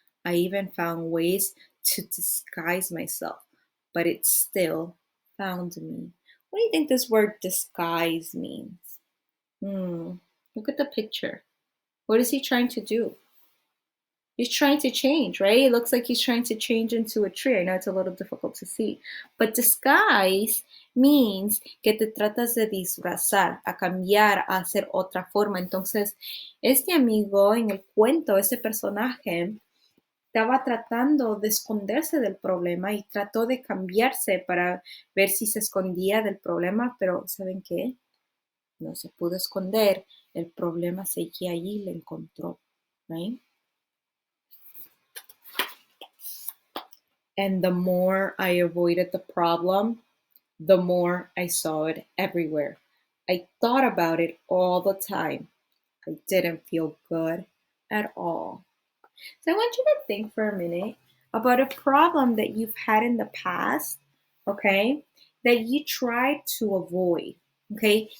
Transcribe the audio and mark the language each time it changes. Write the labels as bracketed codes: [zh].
[en] I even found ways to disguise myself, but it still found me. What do you think this word disguise means? Look at the picture. What is he trying to do? He's trying to change, right? It looks like he's trying to change into a tree. I know it's a little difficult to see. But disguise means [es] que te tratas de disfrazar, a cambiar, a hacer otra forma. Entonces, este amigo en el cuento, este personaje, estaba tratando de esconderse del problema y trató de cambiarse para ver si se escondía del problema, pero ¿saben qué? No se pudo esconder. El problema seguía allí y le encontró, right? [en] And the more I avoided the problem, the more I saw it everywhere. I thought about it all the time. I didn't feel good at all. So I want you to think for a minute about a problem that you've had in the past, okay, that you tried to avoid, okay?